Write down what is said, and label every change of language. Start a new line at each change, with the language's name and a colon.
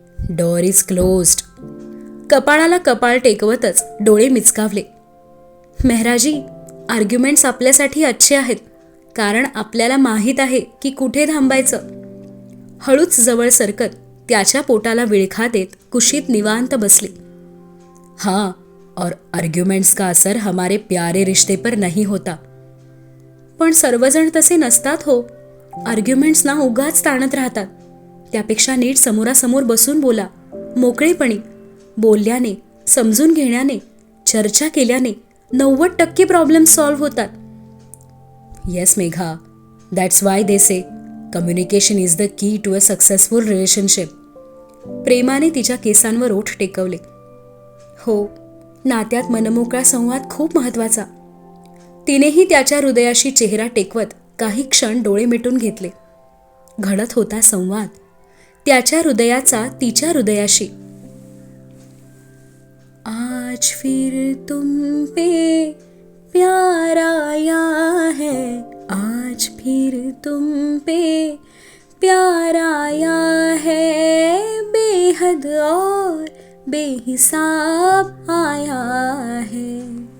English: Door is closed.
Marathi: कपाळाला कपाळ टेकवतच डोळे मिचकावले. Mehraji, arguments आपल्यासाठी अच्छे आहेत, कारण आपल्याला माहीत आहे की कुठे थांबायचं. हळूच जवळ सरकत त्याच्या पोटाला विळखा देत कुशीत निवांत बसली.
Hindi: हाँ, और आर्ग्युमेंट्स का असर हमारे प्यारे रिश्ते पर नहीं होता.
Marathi: पण सर्वजण तसे नसतात हो. आर्ग्युमेंट्स ना उगाच ताणत राहतात. त्यापेक्षा नीट समोरासमोर बसून बोला. मोकळेपणी बोलल्याने, समजून घेण्याने, चर्चा केल्याने 90% प्रॉब्लेम सॉल्व्ह होतात.
English: Yes Megha, that's why they say communication is the key to a successful relationship.
Marathi: प्रेमाने तिच्या केसांवर ओठ टेकवले. हो, नात्यात मनमोकळा संवाद खूप महत्वाचा. तिनेही त्याच्या हृदयाशी चेहरा टेकवत काही क्षण डोळे मिटून घेतले. घडत होता संवाद, त्याच्या हृदयाचा तिच्या हृदयाशी.
Hindi: आज फिर तुम पे प्यार आया है, आज फिर तुम पे प्यार आया है, बेहद और बेहिसाब आया है.